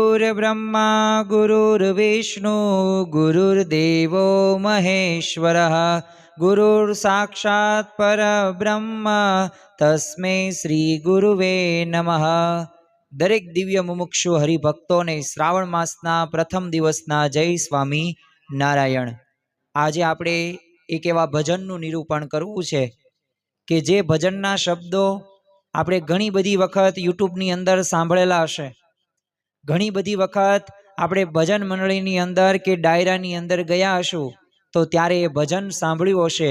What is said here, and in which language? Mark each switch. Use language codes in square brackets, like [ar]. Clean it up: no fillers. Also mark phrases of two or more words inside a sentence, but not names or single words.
[sa] गुरुर्ब्रह्मा गुरुर्विष्णु गुरुर्देवो महेश्वरः गुरुर्साक्षात् परब्रह्म तस्मै श्री गुरुवे नमः। [gu] દરેક દિવ્ય મુમુક્ષુ હરિભક્તો ને શ્રાવણ માસના પ્રથમ દિવસના જય સ્વામી નારાયણ। આજે આપણે એક એવા ભજનનું નિરૂપણ કરવું છે કે જે ભજનના શબ્દો આપણે ઘણી બધી વખત યુટ્યુબની અંદર સાંભળેલા હશે, ઘણી બધી વખત આપણે ભજન મંડળીની અંદર કે ડાયરાની અંદર ગયા હશું તો ત્યારે એ ભજન સાંભળ્યું હશે।